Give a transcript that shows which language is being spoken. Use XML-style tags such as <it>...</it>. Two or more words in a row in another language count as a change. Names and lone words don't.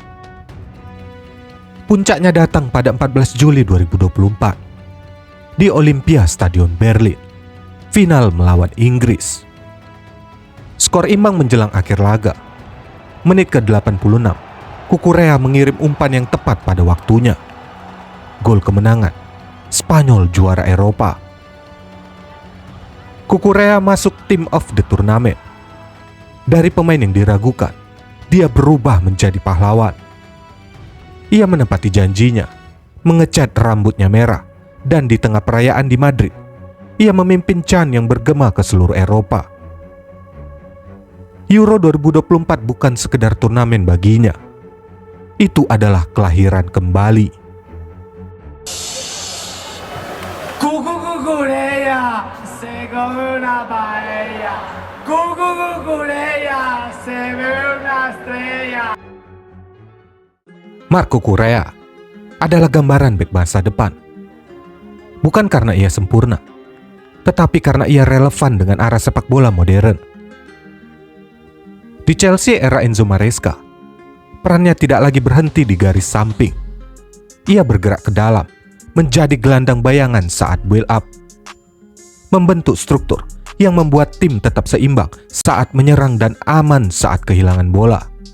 <id>Puncaknya datang pada 14 Juli 2024 di Olympia Stadion Berlin, final melawan Inggris. Skor imbang menjelang akhir laga. Menit ke-86, Cucurella mengirim umpan yang tepat pada waktunya. Gol kemenangan, Spanyol juara Eropa. Cucurella masuk</id> <en>team of the</en> <id>turnamen. Dari pemain yang diragukan, dia berubah menjadi pahlawan. Ia menepati janjinya, mengecat rambutnya merah, dan di tengah perayaan di Madrid, ia memimpin CHAN yang bergema ke seluruh Eropa. Euro 2024 bukan sekedar turnamen baginya. Itu adalah kelahiran kembali.</id> <es>Cucurella, se come una paella. Cucurella, se bebe una estrella.</es> <id>Marc Cucurella adalah gambaran bek masa depan. Bukan karena ia sempurna, tetapi karena ia relevan dengan arah sepak bola modern. Di Chelsea era Enzo Maresca, perannya tidak lagi berhenti di garis samping. Ia bergerak ke dalam, menjadi gelandang bayangan saat</id> <en>build up,</en> <id>membentuk struktur yang membuat tim tetap seimbang saat menyerang dan aman saat kehilangan bola.</id>